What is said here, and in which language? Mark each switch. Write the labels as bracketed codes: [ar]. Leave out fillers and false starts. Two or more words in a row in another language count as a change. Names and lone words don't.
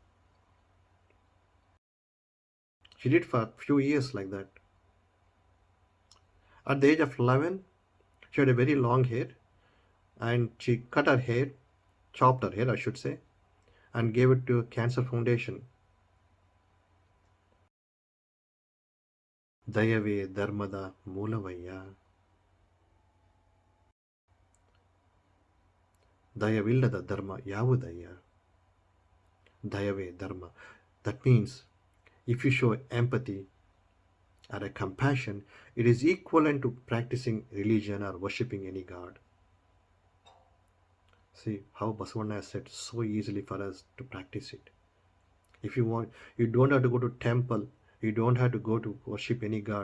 [en] She did for a few years like that. At the age of 11, she had a very long hair, and she cut her hair, chopped her hair, I should say, and gave it to a cancer foundation. [kn] ದಯವೇ ಧರ್ಮದ ಮೂಲವಯ್ಯ. ದಯವಿಲ್ಲದ ಧರ್ಮ ಯಾವುದಯ್ಯ? ದಯವೇ ಧರ್ಮ. [en] That means if you show empathy or a compassion, it is equivalent to practicing religion or worshipping any god. See how Basavana has said so easily for us to practice it. If you want, you don't have to go to temple, you don't have to go to worship any god.